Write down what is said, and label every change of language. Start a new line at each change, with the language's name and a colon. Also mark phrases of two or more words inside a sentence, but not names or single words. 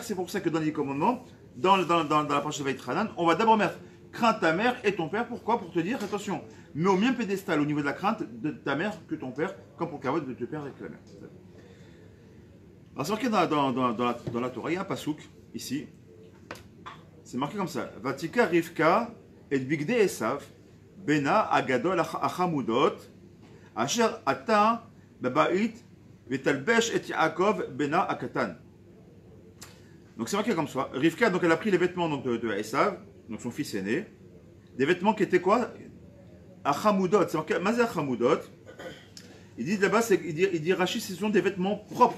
French: C'est pour ça que dans les commandements, dans la parasha de Vaïtranan, on va d'abord mettre crains ta mère et ton père. Pourquoi? Pour te dire, attention, mets au même pédestal au niveau de la crainte de ta mère que ton père, comme pour Kavod de ton père et que la mère. Alors c'est marqué dans la Torah, il y a un pasouk, ici. C'est marqué comme ça.
Hebrew: ותקח רבקה את בגדי עשו בנה הגדול החמודות אשר איתה בבית ותלבש את יעקב בנה הקטן.
French: Donc c'est marqué comme ça. Rivka, donc elle a pris les vêtements donc, de Esav, donc son fils aîné. Des vêtements qui étaient quoi? Achamudot. C'est marqué
Hebrew: מאי החמודות.
French: Il dit là-bas, il dit Rachid, ce sont des vêtements propres.